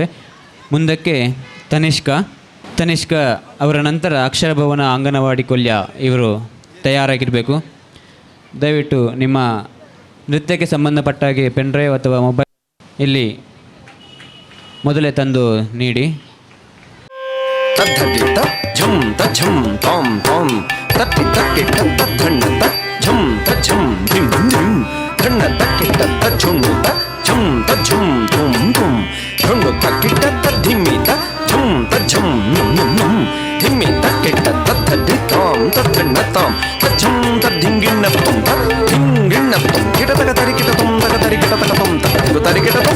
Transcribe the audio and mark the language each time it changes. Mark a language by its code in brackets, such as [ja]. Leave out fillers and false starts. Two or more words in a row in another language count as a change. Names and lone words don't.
[kn] ಮುಂದಕ್ಕೆ ತನಿಷ್ಕ ಅವರ ನಂತರ ಅಕ್ಷರ ಭವನ ಅಂಗನವಾಡಿ ಕೊಲ್ಯ ಇವರು ತಯಾರಾಗಿರಬೇಕು. ದಯವಿಟ್ಟು ನಿಮ್ಮ ನೃತ್ಯಕ್ಕೆ ಸಂಬಂಧಪಟ್ಟ ಹಾಗೆ [en] pen drive [kn] ಅಥವಾ ಮೊಬೈಲ್ ಇಲ್ಲಿ ಮೊದಲೇ ತಂದು ನೀಡಿ. ತದ್ಧದಿತ್ತ ಝಂ ತಝಂ ತಾಂ ತಾಂ ತತ್ತಿ ತಕ್ಕಿಟ್ಟ ತದ್ಧಣ್ಣ ಝಂ ತಝಂ ಧಿಂ ಧಿಂ ಧಣ್ಣ ತಕ್ಕಿಟ್ಟ ತಜ್ಜುಣ್ಣು ಝಂ ತಜ್ಜಂ ತುಂ ತುಂ ಝುಣ್ಣು ತಕ್ಕಿಟ್ಟ ತದ್ಧಿಮ್ಮಿತ ಝಂ ತಜ್ಜಂ ನುಂ ನುಂ ನುಂ ಧಿಮ್ಮಿ ತಕ್ಕಿಟ್ಟ ತದ್ಧದಿ ತಾಂ ತದ್ಧಣ್ಣ ತಾಂ ತಜ್ಜಂ ತದ್ಧಿಂಗಿಣ್ಣ ತುಂ ತದ್ಧಿಂಗಿಣ್ಣ ತುಂ ಕಿಟತಕ ತರಿಕಿಟ ತುಂ ತಕ ತರಿಕಿಟ ತಕ ತುಂ ತಕ ತರಿಕಿಟ ತುಂ.